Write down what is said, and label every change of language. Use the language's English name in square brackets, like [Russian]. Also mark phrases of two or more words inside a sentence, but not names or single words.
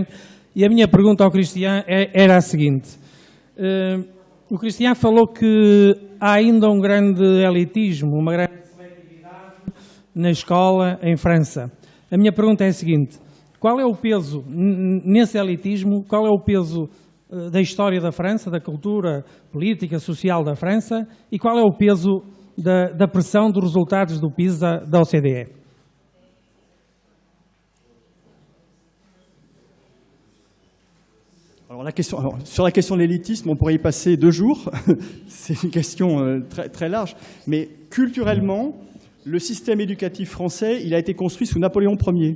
[Portuguese] E a minha pergunta ao Cristian era a seguinte. O Cristian falou que há ainda um grande elitismo, uma grande seletividade na escola em França. A minha pergunta é a seguinte: qual é o peso nesse elitismo, qual é o peso da história da França, da cultura política, social da França, e qual é o peso da pressão dos resultados do PISA da OCDE? [French] Sur la question de l'élitisme, on pourrait y passer 2 jours. C'est une question très, très large. Mais culturellement, le système éducatif français, il a été construit sous Napoléon Ier.